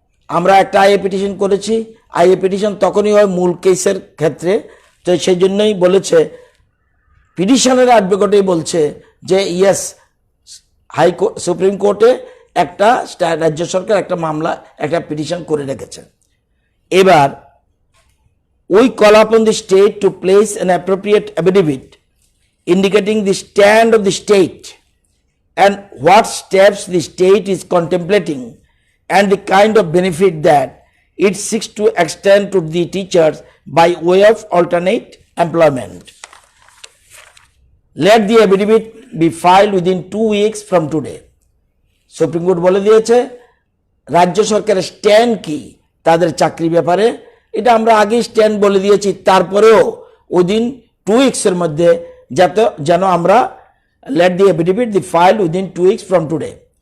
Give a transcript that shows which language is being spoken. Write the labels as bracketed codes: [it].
[bn] আমরা একটা IA petition করেছি। আইএ পিটিশন তখনই হয় মূল কেসের ক্ষেত্রে, তো সেই জন্যই বলেছে, পিটিশনের অ্যাডভোকেটই বলছে যে ইয়েস, হাইকোর্ট সুপ্রিম কোর্টে একটা রাজ্য সরকার একটা মামলা একটা পিটিশন করে রেখেছে। [en] এবার we call upon the state to place an appropriate affidavit indicating the stand of the state and what steps the state is contemplating and the kind of benefit that it seeks to extend to the teachers by way of alternate employment. Let the affidavit be filed within 2 weeks from today. [bn] Supreme court বলে দিয়েছে রাজ্য সরকারের stand কি তাদের চাকরি ব্যাপারে, এটা আমরা আগেই স্ট্যান্ড বলে দিয়েছি, তারপরেও উইদিন 2 উইক্সের মধ্যে যেন আমরা [en] let the affidavit be filed within 2 weeks from today.